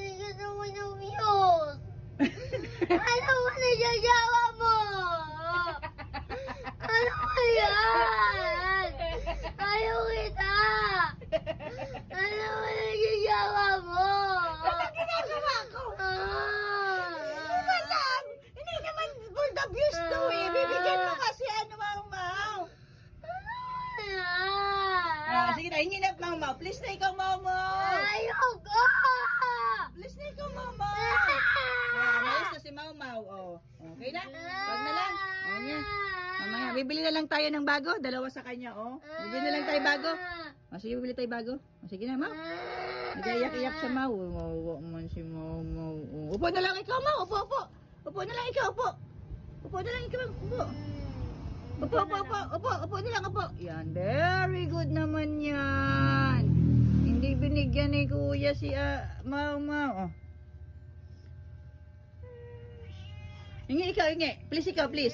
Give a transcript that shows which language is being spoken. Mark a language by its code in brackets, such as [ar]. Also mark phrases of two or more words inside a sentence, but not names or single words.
[tl] Gusto mo ng views. Ano mo nagagawa mo? Ano ba yan? Ayaw kita. Ano mo nagagawa mo? Ano ginagawa ko? Walang. Hindi naman [en] for the views [tl] to eh. Bibigyan mo kasi ano Mau Mau. Sige na, hingi na Mau Mau. Please na ikaw Mau Mau. Ayoko! Please na ikaw Mau Mau. Mayos na si Mau Mau. Oh. Okay na? Wag na lang. Oh, yan. Mamaya, bibili na lang tayo ng bago. Dalawa sa kanya, oh. Bibili na lang tayo bago. Sige, bibili tayo bago. Sige na, Mau. Nag-iyak-iyak siya, Mau. Mawa man si Mau Mau. Upo na lang ikaw, Mau. Upo. Upo na lang ikaw, upo. Upo na lang ikaw, upo. Upo na lang, upo. Yan, [en] very good [tl] naman yan. Hindi binigyan ni Kuya si Mau Mau. Oh. Hingi ikaw, hingi. Please ikaw, please.